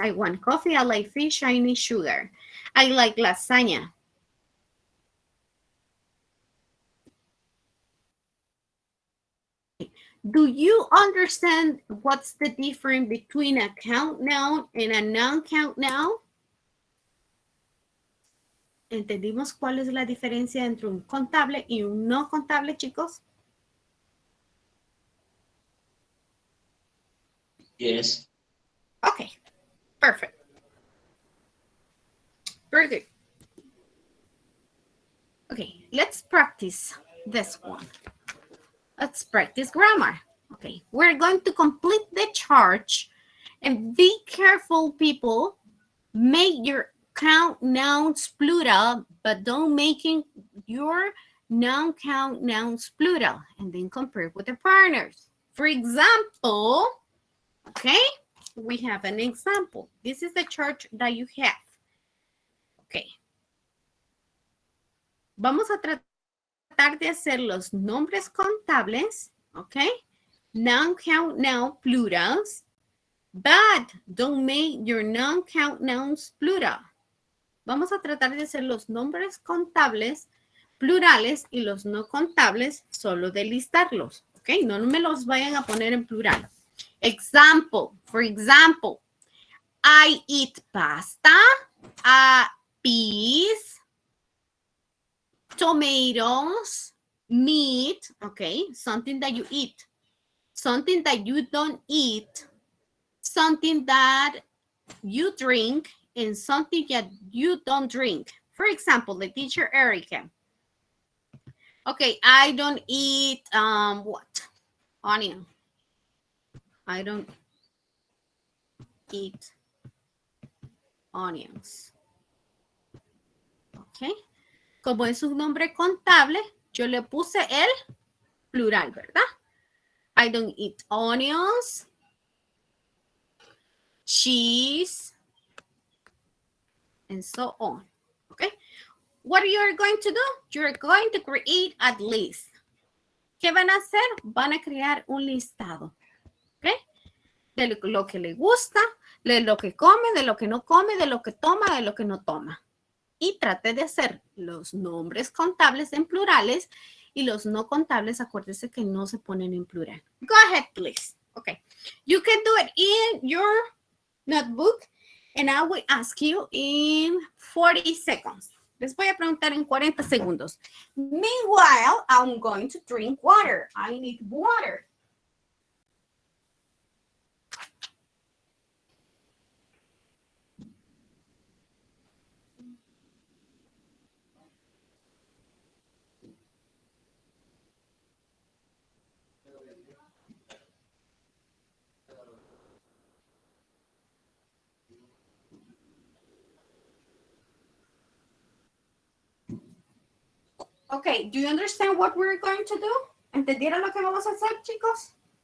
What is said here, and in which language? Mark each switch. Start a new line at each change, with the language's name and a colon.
English: I want coffee. I like fish. I need sugar. I like lasagna. Do you understand what's the difference between a count noun and a non-count noun?
Spanish: ¿Entendimos cuál es la diferencia entre un contable y un no contable, chicos?
English: Yes. Okay, perfect. Very good. Okay, let's practice this one. Let's practice grammar. Okay, we're going to complete the charge, and be careful, people. Make your count nouns plural, but don't make your non-count nouns plural, and then compare with the partners. For example, okay, we have an example. This is the chart that you have. Okay.
Spanish: Vamos a tratar de hacer los nombres contables, okay?
English: Non-count noun plurals, but don't make your non-count nouns plural.
Spanish: Vamos a tratar de hacer los nombres contables plurales y los no contables solo de listarlos, okay? No me los vayan a poner en plural.
English: Example, for example, I eat pasta, peas, tomatoes, meat, okay, something that you eat, something that you don't eat, something that you drink, and something that you don't drink. For example, the teacher Erica. Okay, I don't eat, what? onion. I don't eat onions. Ok.
Spanish: Como es un nombre contable, yo le puse el plural, ¿verdad?
English: I don't eat onions, cheese, and so on. Okay. What you're going to do? You're going to create a list.
Spanish: ¿Qué van a hacer? Van a crear un listado. ¿Ok? De lo que le gusta, de lo que come, de lo que no come, de lo que toma, de lo que no toma. Y trate de hacer los nombres contables en plurales y los no contables, acuérdese que no se ponen en plural.
English: Go ahead, please. Okay. You can do it in your notebook and I will ask you in 40 seconds.
Spanish: Les voy a preguntar en 40 segundos.
English: Meanwhile, I'm going to drink water. I need water. Okay, do you understand what we're going to do?
Spanish: ¿Entendieron lo que vamos a hacer, chicos?